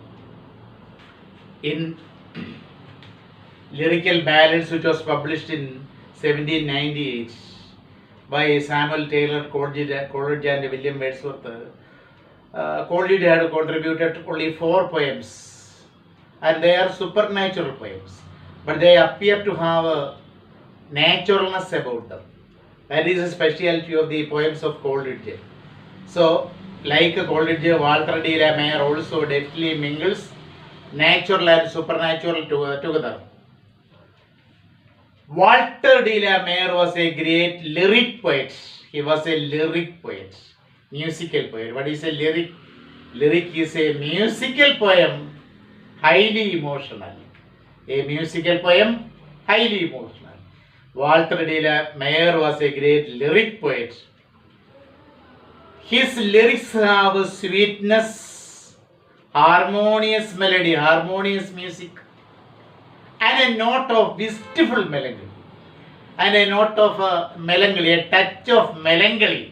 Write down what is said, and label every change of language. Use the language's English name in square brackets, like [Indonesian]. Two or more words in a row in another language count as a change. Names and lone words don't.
[English] In Lyrical Ballads, which was published in 1798 by Samuel Taylor Coleridge and William Wordsworth, Coleridge had contributed only 4 poems, and they are supernatural poems, but they appear to have a naturalness about them. That is a speciality of the poems of Coleridge. So, like Coleridge, Walter de la Mare also deftly mingles natural and supernatural together. Walter de la Mare was a great lyric poet. He was a lyric poet, musical poet. What is a lyric? Lyric is a musical poem, highly emotional. A musical poem, highly emotional. Walter de la Mare was a great lyric poet. His lyrics have sweetness, harmonious melody, harmonious music, and a note of wistful melancholy, and a note of melancholy, a touch of melancholy.